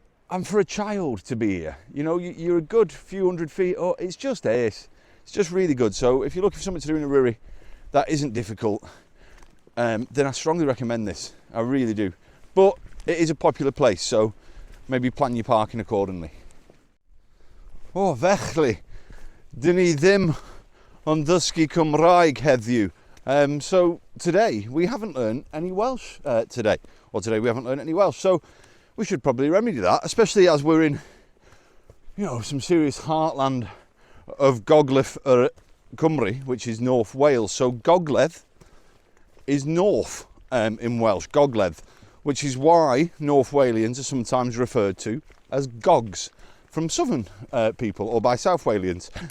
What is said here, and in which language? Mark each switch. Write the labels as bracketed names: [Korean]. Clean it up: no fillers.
[English] And for a child to be here, you know, you're a good few hundred feet up. It's just ace. It's just really good. So if you're looking for something to do in Eryri that isn't difficult, then I strongly recommend this. I really do. But it is a popular place, so maybe plan your parking accordingly. [Welsh] Oh, felly, dyn ni ddim yn dysgu Cymraeg heddiw. [English] So today we haven't learned any Welsh today we haven't learned any Welsh, so we should probably remedy that, especially as we're in, you know, some serious heartland of Gogledd Cymru, which is North Wales. So Gogledd is north in Welsh, Gogledd, which is why North Walians are sometimes referred to as Gogs from southern people, or by South Walians.